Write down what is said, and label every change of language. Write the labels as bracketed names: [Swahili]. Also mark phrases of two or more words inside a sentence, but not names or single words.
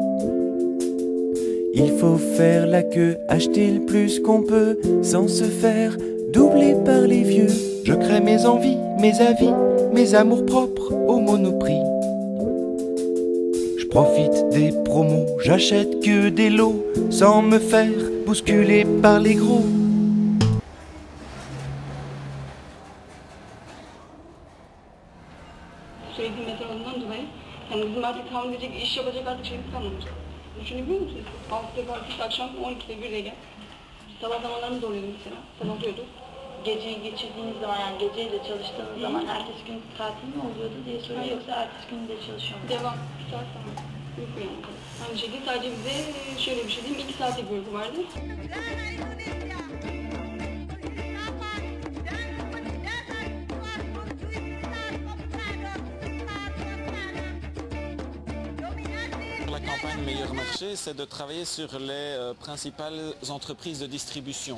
[French] Il faut faire la queue, acheter le plus qu'on peut, sans se faire doubler par les vieux. Je crée mes envies, mes avis, mes amours propres au Monoprix. Je profite des promos, j'achète que des lots, sans me faire bousculer par les gros. [Turkish] Sürekli meteorolojiden dolayı yani bizim artık tahammül edecek, iş yapacak artık şeyimiz kalmamış. Düşünebiliyor musunuz? 6'da kalkış, akşam 12'de 1'de gel. Sabah zamanlarımız oluyordu mesela, sabahlıyorduk. Geceyi geçirdiğiniz zaman, yani geceyle çalıştığınız zaman ertesi gün tatil mi oluyordu diye soruyor, yoksa ertesi gün de çalışıyor mu? Devam, bir saat sonra. Yok yani. Aynı şekilde sadece bize şöyle bir şey diyeyim, 2 saatlik bir uyku vardı. [French] La campagne Meilleur Marché, c'est de travailler sur les principales entreprises de distribution.